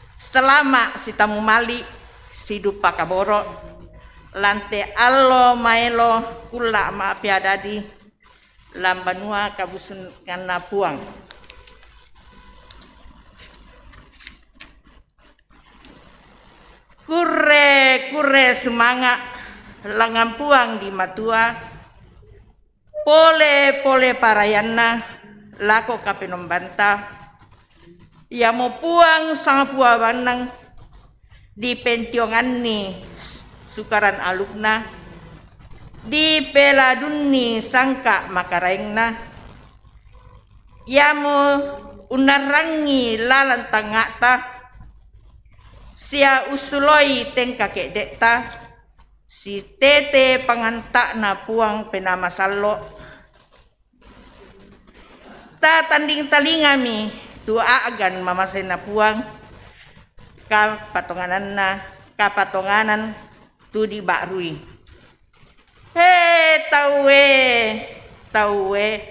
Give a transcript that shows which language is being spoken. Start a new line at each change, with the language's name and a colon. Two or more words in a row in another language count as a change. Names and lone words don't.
Toraja-Sa'dan: selama si tamu mali si dupa kaboro lante allo maelo kula ma piadadi lambanua kabusun kana puang. Kure semangat langampuang di matua pole parayana lako kapenombanta ya mo puang sang pua banang di pentiongan ni sukaran alukna di peladunni sangka makaraingna ya mo unarangi lalantang ngata sia usuloi tengka kedekta si tete pangantak na puang penama salo ta tanding talingami tua agan mamasay na puang kapatonganan tu di barui tawe